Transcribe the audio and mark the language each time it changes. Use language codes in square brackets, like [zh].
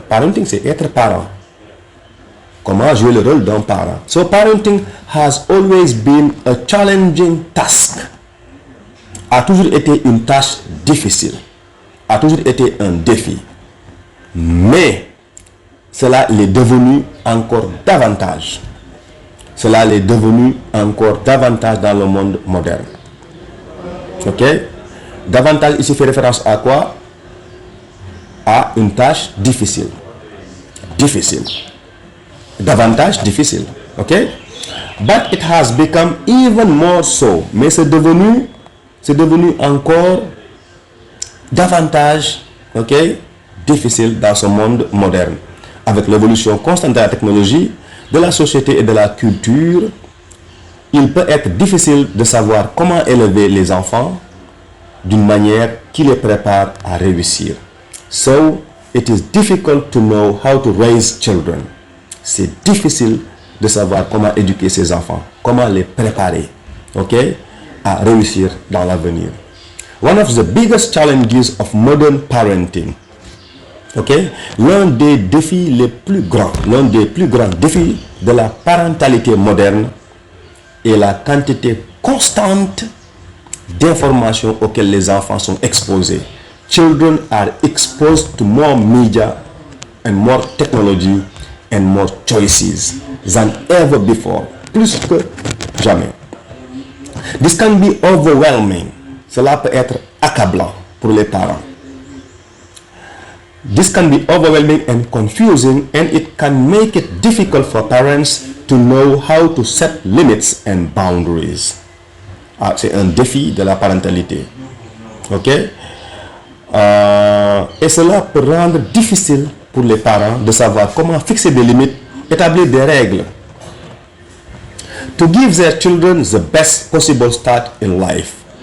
[fr] Parenting, c'est être parent. Comment jouer le rôle d'un parent? [en] So, parenting has always been a challenging task. [fr] A toujours été une tâche difficile. A toujours été un défi. Mais cela l'est devenu encore davantage. Cela l'est devenu encore davantage dans le monde moderne. Ok? Davantage ici fait référence à quoi? À une tâche difficile. Difficile. Davantage difficile. Ok? [en] But it has become even more so. [fr] Mais c'est devenu encore davantage, ok, difficile dans ce monde moderne. Avec l'évolution constante de la technologie, de la société et de la culture, il peut être difficile de savoir comment élever les enfants d'une manière qui les prépare à réussir. [en] So, it is difficult to know how to raise children. [fr] C'est difficile de savoir comment éduquer ses enfants, comment les préparer, ok, à réussir dans l'avenir. [en] One of the biggest challenges of modern parenting, [fr] ok, l'un des défis les plus grands, l'un des plus grands défis de la parentalité moderne est la quantité constante d'informations auxquelles les enfants sont exposés. [en] Children are exposed to more media and more technology and more choices than ever before. [fr] Plus que jamais. [en] This can be overwhelming. [fr] Cela peut être accablant pour les parents. [en] This can be overwhelming and confusing, and it can make it difficult for parents to know how to set limits and boundaries. [fr] Ah, c'est un défi de la parentalité. Ok? Et cela peut rendre difficile pour les parents de savoir comment fixer des limites, établir des règles. [en] To give their children the best possible start in life.